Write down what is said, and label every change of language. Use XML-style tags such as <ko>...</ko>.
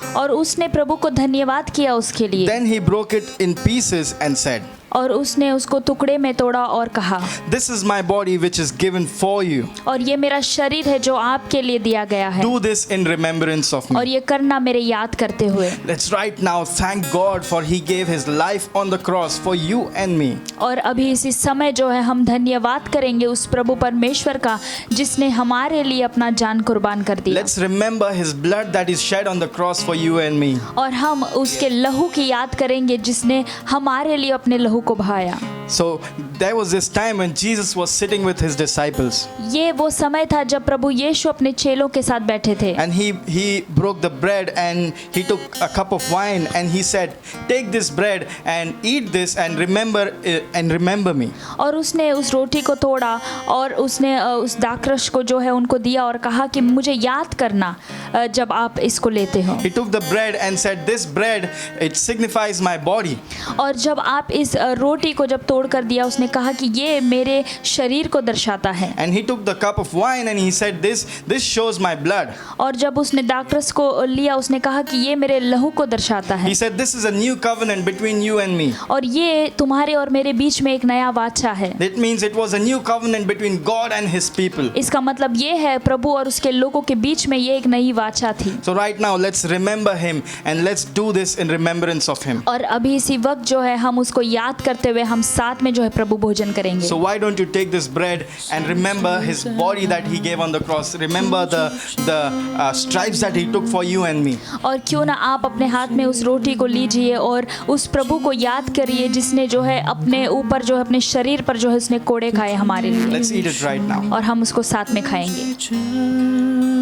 <hi>और उसने प्रभु को धन्यवाद किया उसके लिए,</hi> <en>Then he broke it in pieces and said,</en> <hi>और उसने उसको टुकड़े में तोड़ा और कहा,</hi> <en>This is my body which is given for you.</en> <hi>और ये मेरा शरीर है जो आपके लिए दिया गया है,</hi> <en>Do this in remembrance of</en> <hi>और</hi> <en>me.</en> <hi>ये करना मेरे याद करते हुए।</hi> <en>Let's right now thank God for he gave his life on the cross for you and me.</en> <hi>और अभी इसी समय जो है हम धन्यवाद करेंगे उस प्रभु परमेश्वर का जिसने हमारे लिए अपना जान कुर्बान कर दिया,</hi> <en>Let's remember his blood that is shed on the cross for you and me.</en> <hi>और हम उसके लहू की याद करेंगे जिसने हमारे लिए अपने लहू को बहाया।</hi> <en>So there was this time when Jesus was sitting with his disciples</en> <hi>ये वो समय था जब प्रभु यीशु अपने चेलों के साथ बैठे थे,</hi> <en>and he broke the bread and he took a cup of wine and he said, Take this bread and eat this and remember me.</en> <hi>और उसने उस रोटी को तोड़ा और उसने उस दाखरस को जो है उनको दिया और कहा कि मुझे याद करना जब आप इसको लेते हो।</hi> <en>He took the bread and said, This bread, it signifies my body.</en> <hi>और जब आप इस रोटी को जब तोड़ कर दिया, उसने कहा कि ये मेरे शरीर को दर्शाता है।</hi> <en>And he took the cup of wine and he said, this shows my blood.</en> <hi>और जब उसने दाखरस को लिया, उसने कहा कि ये मेरे लहू को दर्शाता है,</hi> <en>He said, this is a new covenant between you and me.</en> <hi>और ये तुम्हारे और मेरे बीच में एक नया वाचा है।</hi> <en>That means it was a new covenant between God and his people.</en> <hi>इसका मतलब ये है प्रभु और उसके लोगों के बीच में ये एक नई वाचा थी।</hi> <en>So right now let's remember him and let's do this in remembrance of him.</en> <hi>और अभी इसी वक्त जो है हम उसको याद करते हुए हम साथ में जो है प्रभु भोजन करेंगे।</hi> <en>So why don't you take this bread and remember his body that he gave on the cross? Remember the stripes that he took for you and me.</en> <hi>और क्यों ना आप अपने हाथ में उस रोटी को लीजिए और उस प्रभु को याद करिए जिसने जो है अपने ऊपर जो है अपने शरीर पर जो है उसने कोड़े खाए हमारे लिए,</hi> <en>Let's eat it right now.</en> <hi>और हम उसको साथ में खाएंगे।</hi>